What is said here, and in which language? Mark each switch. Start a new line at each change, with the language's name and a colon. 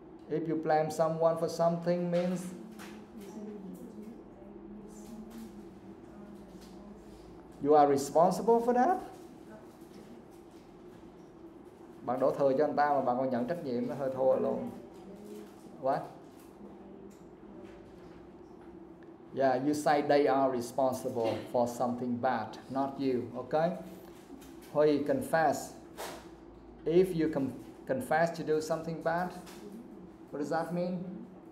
English: If you blame someone for something means you are responsible for that.
Vietnamese: Bạn đổ thừa cho anh ta mà bạn còn nhận trách nhiệm nó hơi thua luôn.
English: What? Yeah, you say they are responsible for something bad, not you, okay? Huy, confess. If you confess to do something bad, what does that mean?